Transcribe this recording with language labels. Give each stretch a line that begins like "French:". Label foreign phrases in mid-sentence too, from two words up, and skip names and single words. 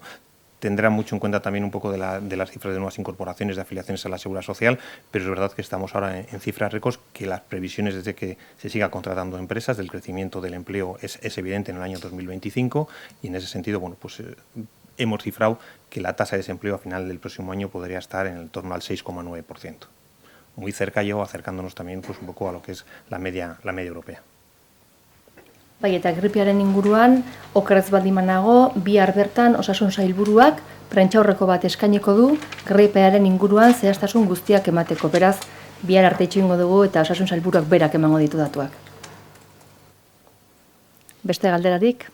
Spanish: Tendrá mucho en cuenta también un poco de las cifras de nuevas incorporaciones de afiliaciones a la Seguridad Social, pero es verdad que estamos ahora en cifras récords, que las previsiones desde que se siga contratando empresas del crecimiento del empleo es evidente en el año 2025 y en ese sentido, bueno, pues hemos cifrado que la tasa de desempleo a final del próximo año podría estar en torno al 6,9%. Muy cerca o acercándonos también pues un poco a lo que es la media europea.
Basque: Bai, eta gripearen inguruan, okerrez baldin banago, bihar bertan osasun sailburuak prentsaurreko bat eskainiko du gripearen inguruan zehaztasun guztiak emateko. Beraz, bihar arte itxoingo dugu eta osasun sailburuak berak emango ditu datuak. Beste galderarik?